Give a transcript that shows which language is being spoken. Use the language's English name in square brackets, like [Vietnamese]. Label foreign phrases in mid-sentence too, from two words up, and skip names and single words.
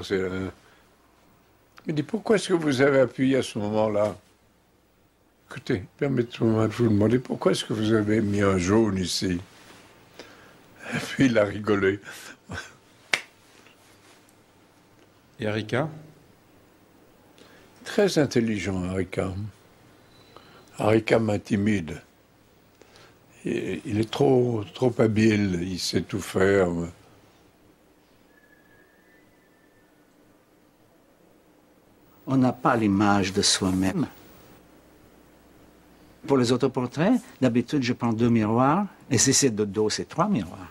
[French] Il dit, pourquoi est-ce que vous avez appuyé à ce moment-là? Écoutez, permettez-moi de vous demander, pourquoi est-ce que vous avez mis un jaune ici? Et puis il a rigolé. Et Harika? Très intelligent, Harika. Harika m'intimide. Il est trop habile, il sait tout faire. On n'a pas l'image de soi-même. Pour les autoportraits, d'habitude, je prends 2 miroirs, et si c'est de dos, c'est 3 miroirs.